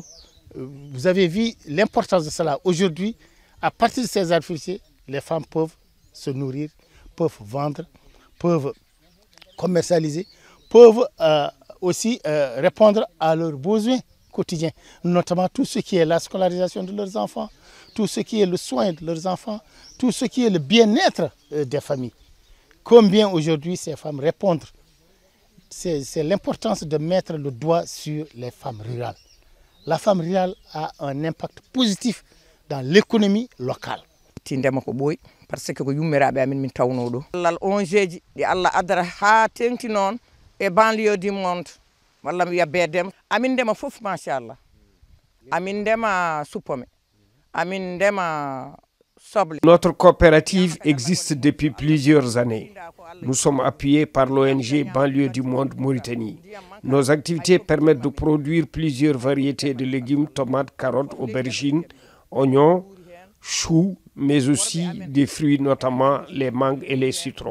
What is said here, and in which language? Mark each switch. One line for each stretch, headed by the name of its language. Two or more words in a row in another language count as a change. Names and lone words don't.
French: Vous avez vu l'importance de cela. Aujourd'hui, à partir de ces arbres fruitiers, les femmes peuvent se nourrir, peuvent vendre, peuvent commercialiser, peuvent aussi répondre à leurs besoins quotidiens, notamment tout ce qui est la scolarisation de leurs enfants, tout ce qui est le soin de leurs enfants, tout ce qui est le bien-être des familles. Combien aujourd'hui ces femmes répondent? C'est l'importance de mettre le doigt sur les femmes rurales. La femme rurale a un impact positif dans l'économie locale.
Fula: Parce que yummiraɓe amin min tawno ɗo Allah ongeji ɗi Allah addata ha tengti noon e banlieue du monde walla mi wiya bedema amin ndema fof machallah amin ndema suppome amin ndema soble.
French: Notre coopérative existe depuis plusieurs années. Nous sommes appuyés par l'ONG Banlieue du Monde Mauritanie. Nos activités permettent de produire plusieurs variétés de légumes, tomates, carottes, aubergines, oignons, choux, mais aussi des fruits, notamment les mangues et les citrons.